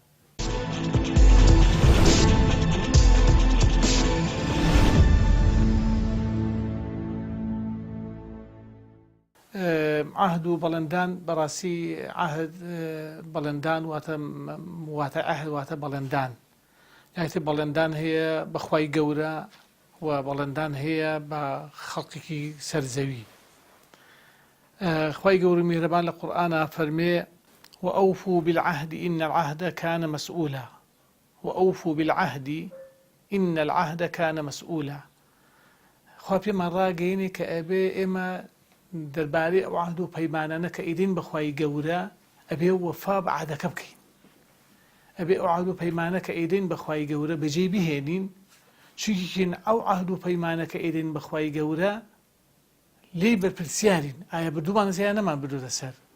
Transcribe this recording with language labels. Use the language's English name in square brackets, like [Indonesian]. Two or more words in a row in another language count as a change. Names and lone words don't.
[Central Kurdish] عهد و بەڵێندان بەڕاستی عهد بەڵێندان واتە عهد واتە بەڵێندان، یعنی بەڵێندان هەیە بەخوای گەورە و بەڵێندان هەیە بە خەڵکێکی سەرزەوی. خوای گەورە میهرەبان لە قورئانە فەرمێ [Arabic] وأوفوا بالعهد إن العهد كان مسؤولا وأوفوا بالعهد إن العهد كان مسؤولا. [Central Kurdish] خوا پێمان ڕاگەیەنێ کە ئەبێ ئێمە دەربارەی ئەو عهد و پەیمانانە کە ئیدین بەخوای گەورە ئەبێ وەفا بە عهدەکە بکەین، ئەبێ ئەو عهد و پەیمانە کە ئیدین بەخوای گەورە بەجێ بهێنین، چونکە ئەو عهد و پەیمانە کە ئیدین بەخوای گەورە لێی بەرپرسیارین ئایا بردوومانە یان نەمان بردووتە سەر،